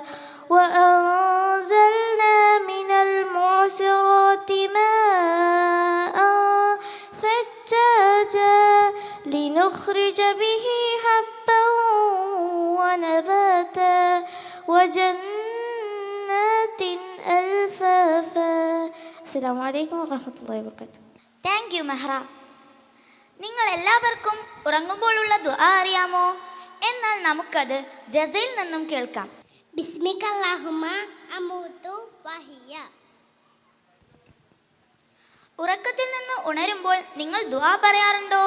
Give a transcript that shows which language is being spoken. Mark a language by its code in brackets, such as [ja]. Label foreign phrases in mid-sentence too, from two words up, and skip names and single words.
[ar] وأنزلنا من المعصرات ماء ثجاجا لنخرج به حبا ونباتا وجنات ألفافا. السلام عليكم ورحمة الله وبركاته. [en] thank you മെഹ്റ. [ml] നിങ്ങൾ എല്ലാവർക്കും ഉറങ്ങുമ്പോഴുള്ള ദുആ അറിയാമോ? എന്നാൽ നമുക്കത് ജസയിൽ നിന്നും കേൾക്കാം. [ar] باسمك اللهم أموت وأحيا. [ml] ഉറക്കത്തിൽ നിന്ന് ഉണരുമ്പോൾ നിങ്ങൾ ദുആ പറയാറുണ്ടോ?